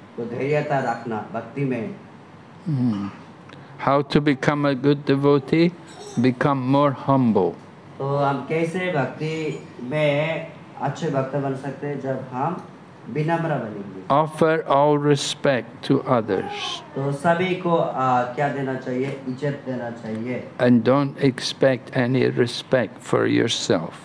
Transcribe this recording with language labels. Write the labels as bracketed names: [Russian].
[Hindi] तो धैर्यता रखना भक्ति में। [English] How to become a good devotee? Become more humble. [Hindi] तो हम कैसे भक्ति में अच्छे भक्त बन सकते हैं? जब हम विनम्र बनेंगे। [English] Offer all respect to others. [Hindi] तो सभी को क्या देना चाहिए? इज्जत देना चाहिए। [English] And don't expect any respect for yourself.